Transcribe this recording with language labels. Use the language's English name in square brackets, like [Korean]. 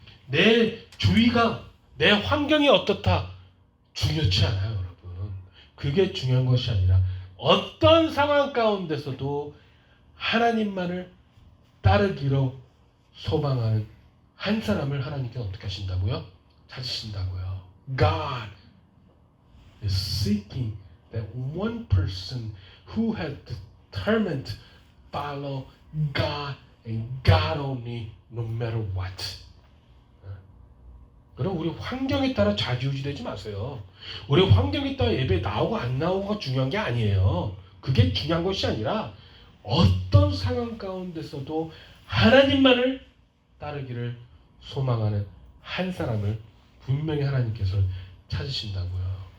[Korean] 내 주위가, 내 환경이 어떻다 중요치 않아요, 여러분. 그게 중요한 것이 아니라 어떤 상황 가운데서도 하나님만을 따르기로 소망하는 한 사람을 하나님께서 어떻게 하신다고요? 찾으신다고요. [English] God is seeking that one person who has determined to follow God and God only, no matter what. [Korean] 그럼 우리 환경에 따라 좌지우지되지 마세요. 우리 환경에 따라 예배 나오고 안 나오고가 중요한 게 아니에요. 그게 중요한 것이 아니라 어떤 상황 가운데서도 하나님만을 따르기를 소망하는 한 사람을 분명히 하나님께서 찾으신다고요.